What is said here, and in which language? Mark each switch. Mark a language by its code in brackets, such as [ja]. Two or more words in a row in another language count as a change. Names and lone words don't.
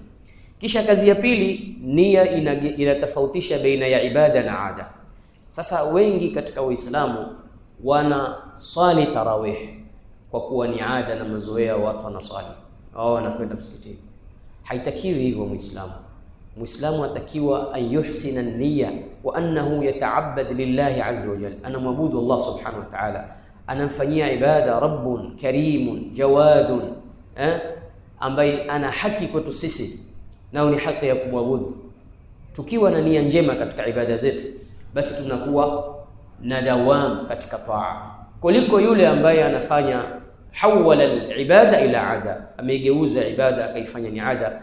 [sw] Kisha kazi ya pili, nia inatofautisha baina ya ibada na ada. Sasa wengi katika Uislamu wana swali tarawih kwa kuwa ni ada na mazoea, watu wanaswali au wanakwenda msikitini. Haitakiwi hivyo Muislamu. Muislamu atakiwa [ar] يحسن النية وأنه يتعبد لله عز وجل. [sw] Anamwabudu Allah [ar] سبحانه وتعالى, [sw] anamfanyia ibada [ar] رب كريم جواد, [sw] ambaye ana haki kwetu sisi, nao ni haki ya kumwabudu. Tukiwa na nia njema katika ibada zetu, basi tunakuwa na dawam katika taa, kuliko yule ambaye anafanya [ar] حول العبادة إلى عادة, [sw] ameigeuza ibada akaifanya ni ada.